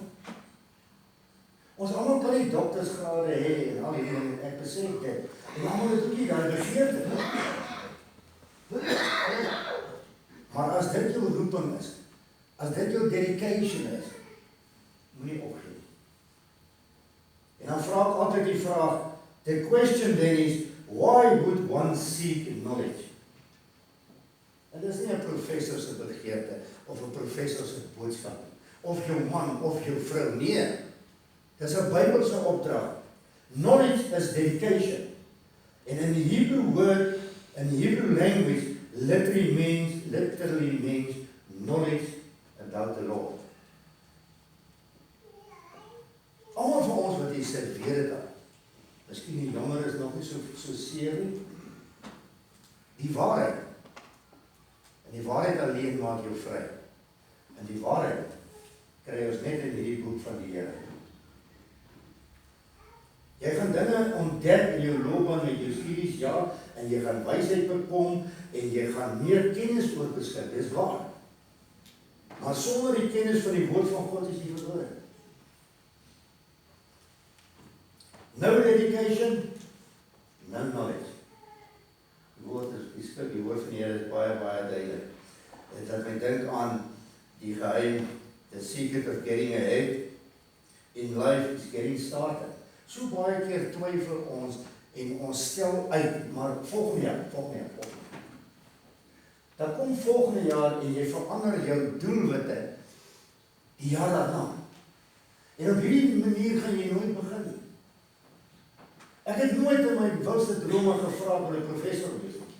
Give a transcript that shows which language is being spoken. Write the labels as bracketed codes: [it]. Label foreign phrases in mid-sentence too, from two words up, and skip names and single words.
[af] Ons almal kan nie doktersgrade hê en al hierdie dinge, ek besef dit. En almal het ook nie daai begeerte. Maar as dit jou roeping is, as dit jou dedication is, moenie opgee. En dan vra ek altyd die vraag, [en] the question then is, why would one seek knowledge? [af] En dit is nie 'n professor se begeerte, of 'n professor se boodskap, of jou man, of jou vrou, nee. Dis 'n Bybelse opdrag. [en] Knowledge is dedication. And in the Hebrew word, in the Hebrew language, literally means knowledge about the Lord. [af] Almal van ons wat hier sit, weet dit al. Miskien die jonger is nog nie so seer nie. Die waarheid. En die waarheid alleen maak jou vry. En die waarheid kry ons net in hierdie boek van die Here. Jy gaan dinge ontdek in jou loopbaan met jou studies, ja, en jy gaan wysheid bekom, en jy gaan meer kennis oor beskik, dis waar. Maar sonder die kennis van die woord van God is jy verlore. [en] No dedication, no knowledge. [af] Die woord is, die woord van die Here is baie, baie duidelik. Dit laat my dink aan die geheim, [en] the secret of getting ahead in life is getting started. [af] So baie keer twyfel ons en ons stel uit, maar volgende jaar. Dan kom volgende jaar en jy verander jou doelwitte die jaar daarna. En op hierdie manier gaan jy nooit begin nie. Ek het nooit in my wildste drome gevra om 'n professor te wees.